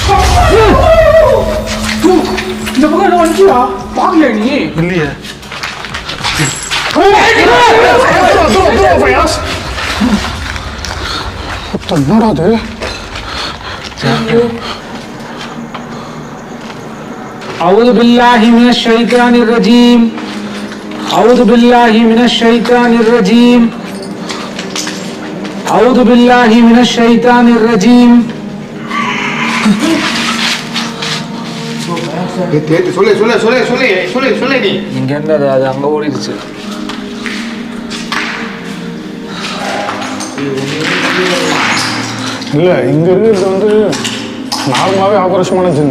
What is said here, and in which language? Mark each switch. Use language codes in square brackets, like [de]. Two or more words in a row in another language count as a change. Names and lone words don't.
[ta] இந்த பக்கம் என்ன வந்துச்சியா பாக்கல நீ? இல்லையே. என்னடா அது? [ar] أعوذ بالله من الشيطان الرجيم أعوذ بالله من الشيطان الرجيم أعوذ بالله من الشيطان الرجيم [ta] சொல்லு சொல்லு சொல்லு சொல்லு சொல்லு சொல்லு நீ இங்க இருந்து அது அங்க ஓடிடுச்சு. இல்லை இங்கே இருக்கிறது வந்து நார்மலாகவே ஆக்ரோஷமான ஜின்னு.